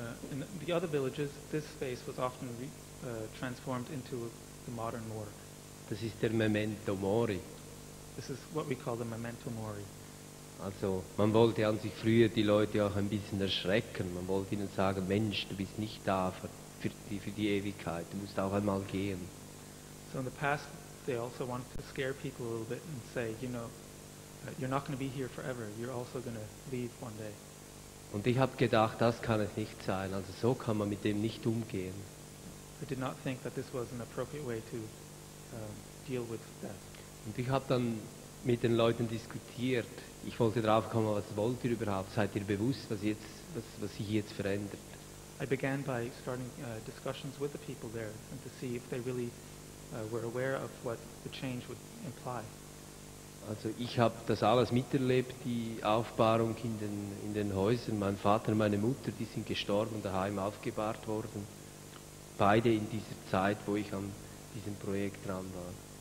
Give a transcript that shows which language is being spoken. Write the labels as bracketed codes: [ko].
[en] In the other villages, this space was often transformed into the modern morgue. [de] Das ist der Memento Mori. [en] This is what we call the Memento Mori. [de] Also man wollte an sich früher die Leute auch ein bisschen erschrecken. Man wollte ihnen sagen, Mensch, du bist nicht da für die Ewigkeit, du musst auch einmal gehen. [en] So in the past, they also wanted to scare people a little bit and say, you're not going to be here forever. You're also going to leave one day. [de] Und ich habe gedacht, das kann es nicht sein. Also so kann man mit dem nicht umgehen. [en] I did not think that this was an appropriate way to deal with death. [de] Und ich habe dann mit den Leuten diskutiert. Ich wollte drauf kommen, was wollt ihr überhaupt? Seid ihr bewusst, was sich jetzt verändert? [en] I began by starting discussions with the people there and to see if they really were aware of what the change would imply. [de] Also ich habe das alles miterlebt, die Aufbahrung in den Häusern. Mein Vater und meine Mutter, die sind gestorben, daheim aufgebahrt worden. Beide in dieser Zeit, wo ich an diesem Projekt dran war.